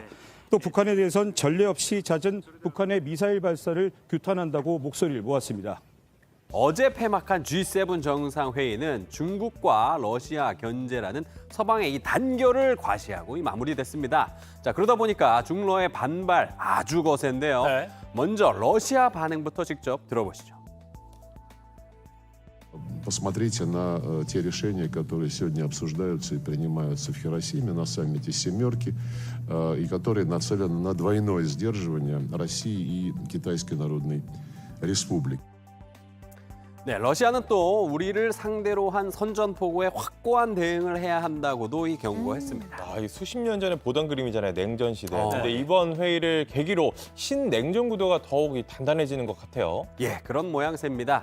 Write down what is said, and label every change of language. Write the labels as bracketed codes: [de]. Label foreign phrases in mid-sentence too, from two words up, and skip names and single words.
[ko] 또 북한에 대해선 전례 없이 잦은 북한의 미사일 발사를 규탄한다고 목소리를 모았습니다. 어제 폐막한 G7 정상회의는 중국과 러시아 견제라는 서방의 이 단결을 과시하고 마무리됐습니다. 자, 그러다 보니까 중러의 반발 아주 거센데요. 네. 먼저 러시아 반응부터 직접 들어보시죠. [ru] Посмотрите на те решения, которые сегодня обсуждаются и принимаются в Хиросиме на саммите «семерки», и которые нацелены на двойное сдерживание России и Китайской Народной Республики. [ko] 네, 러시아는 또 우리를 상대로 한 선전포고에 확고한 대응을 해야 한다고도 경고했습니다. 이 수십 년 전에 보던 그림이잖아요. 냉전 시대. 근데 네. 이번 회의를 계기로 신냉전 구도가 더욱 단단해지는 것 같아요. 예, 그런 모양새입니다.